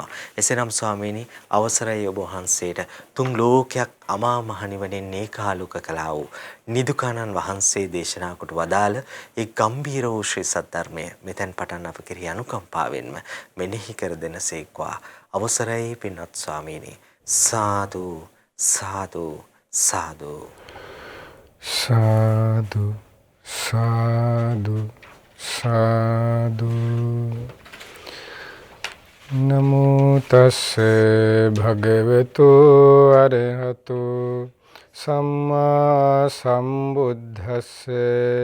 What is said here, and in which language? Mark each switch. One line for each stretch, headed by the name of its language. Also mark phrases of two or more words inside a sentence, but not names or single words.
Sinhala: එසේනම් ස්වාමීනි අවසරයි ඔබ වහන්සේට තුන් ලෝකයක් අමා මහ නිවනින් ඒකාලුක කළා වූ නිදුකානන් වහන්සේ දේශනා කොට වදාළ ඒ ගම්බීර වූ ශ්‍රී සද්ධර්මය මෙතෙන් පටන් අප කෙරෙහි අනුකම්පාවෙන්ම මෙනෙහි කර දෙනසේක්වා. අවසරයි පින්වත් ස්වාමීනි. සාදු සාදු සාදු සාදු සාදු සාදු.
Pali: නමෝ තස්සේ භගවතු අරහතු සම්මා සම්බුද්දස්සේ.